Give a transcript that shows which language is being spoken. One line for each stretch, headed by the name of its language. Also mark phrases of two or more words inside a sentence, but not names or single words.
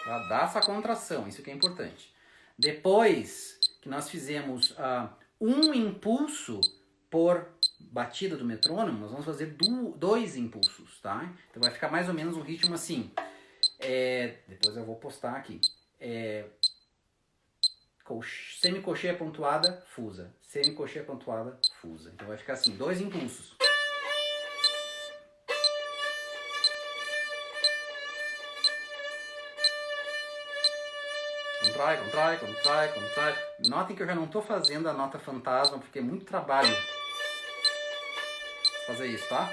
Portuguese: Pra dar essa contração, isso que é importante. Depois que nós fizemos um impulso por batida do metrônomo, nós vamos fazer dois impulsos, tá? Então vai ficar mais ou menos um ritmo assim. Depois eu vou postar aqui. Semicocheia pontuada, fusa. Semicocheia pontuada, fusa. Então vai ficar assim, dois impulsos. Contrai, contrai, contrai, contrai. Notem que eu já não estou fazendo a nota fantasma, porque é muito trabalho fazer isso, tá?